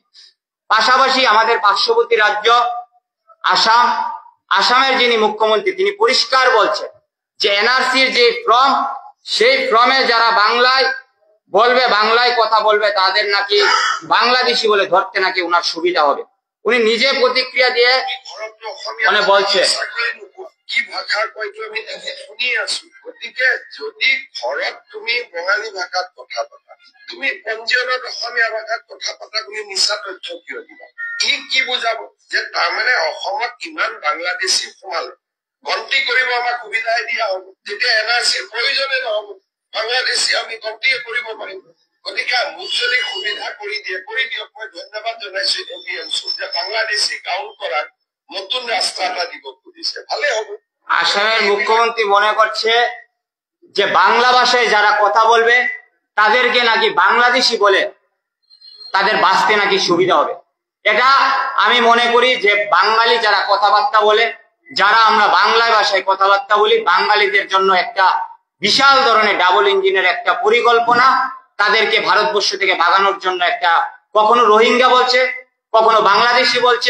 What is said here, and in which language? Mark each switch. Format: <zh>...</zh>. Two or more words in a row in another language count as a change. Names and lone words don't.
<bn>পাশাপাশি আমাদের পার্শ্ববর্তী রাজ্য আসাম, আসামের যিনি মুখ্যমন্ত্রী তিনি পরিষ্কার বলছেন যে এনআরসির যে ফর্ম, সেই ফর্মে যারা বাংলায় বলবে, বাংলায় কথা বলবে, তাদের নাকি বাংলাদেশি বলে ধরতে নাকি উনার সুবিধা হবে। উনি নিজে প্রতিক্রিয়া দিয়ে মানে বলছে</bn> <as>কি ভাষা কয়তো আমি শুনি আছো। গতিকে যদি ঘৰত তুমি বঙালী ভাষাত কথা পতা, তুমি পঞ্জীয়নত অসমীয়া ভাষাত কথা পতা, তুমি মিছা তথ্য কিয় দিবা? কি বুজাব যে তাৰমানে অসমত ইমান বাংলাদেশী সোমালে গন্তি কৰিব আমাক সুবিধাই দিয়া হব, তেতিয়া এনআৰচিৰ প্ৰয়োজনে নহব, বাংলাদেশী আমি গন্তিয়ে কৰিব পাৰিম। গতিকে মোক যদি সুবিধা কৰি দিয়ে, কৰি দিয়ক। মই ধন্যবাদ জনাইছো এপিএমচিক যে বাংলাদেশী</as> <bn>কাউন্ট করার নতুন রাস্তাটা দিব খুঁজছে, ভালে হবে। আসামের মুখ্যমন্ত্রী মনে করছে যে বাংলা ভাষায় যারা কথা বলবে তাদেরকে নাকি বাংলাদেশি বলে তাদের বাঁচতে নাকি সুবিধা হবে। এটা আমি মনে করি যে বাঙালি যারা কথাবার্তা বলে, যারা আমরা বাংলা ভাষায় কথাবার্তা বলি, বাঙালিদের জন্য একটা বিশাল ধরনের</bn> <en>double engine</en> <bn>একটা পরিকল্পনা, তাদেরকে ভারতবর্ষ থেকে ভাগানোর জন্য একটা, কখনো রোহিঙ্গা বলছে, কখনো বাংলাদেশি বলছে।</bn>